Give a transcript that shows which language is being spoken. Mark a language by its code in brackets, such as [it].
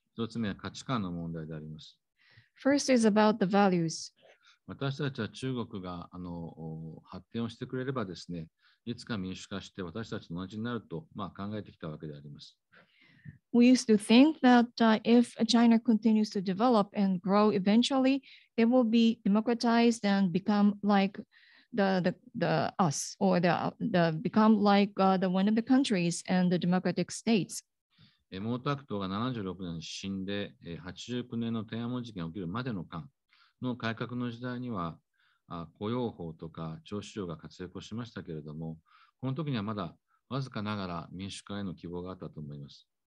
[ja] 1つ目は価値観の問題であります。 [en] First is about the values. [ja] 私たちは中国が発展をしてくれればですね、いつか民主化して私たちと同じになると、考えてきたわけであります。 [en] We used to think that if China continues to develop and grow, eventually they will be democratized and become like the us, or become like the one of the countries and the democratic states. [ja] 毛沢東が76年に死んで、89年の天安門事件が起きるまでの間の改革の時代には、雇用法とか徴収量が活躍をしましたけれども、この時にはまだわずかながら民主化への希望があったと思います。